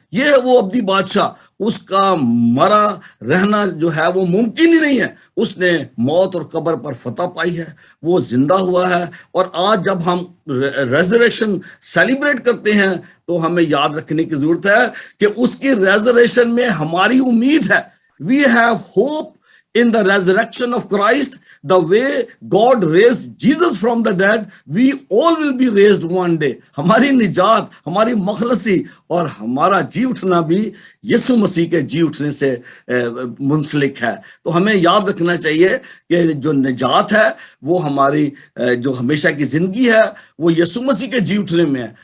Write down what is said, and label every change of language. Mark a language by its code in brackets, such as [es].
[ur] یہ ہے وہ ابدی بادشاہ, اس کا مرا رہنا جو ہے وہ ممکن ہی نہیں ہے. اس نے موت اور قبر پر فتح پائی ہے, وہ زندہ ہوا ہے. اور آج جب ہم ریزریکشن سیلیبریٹ کرتے ہیں تو ہمیں یاد رکھنے کی ضرورت ہے کہ اس کی ریزریکشن میں ہماری امید ہے. [en] We have hope in the resurrection of Christ. The way God raised Jesus from the dead, we all will be raised one day. [ur] ہماری نجات, ہماری مخلصی اور ہمارا جی اٹھنا بھی یسوع مسیح کے جی اٹھنے سے منسلک ہے. تو ہمیں یاد رکھنا چاہیے کہ جو نجات ہے وہ ہماری جو ہمیشہ کی زندگی ہے وہ یسوع مسیح کے جی اٹھنے میں ہے.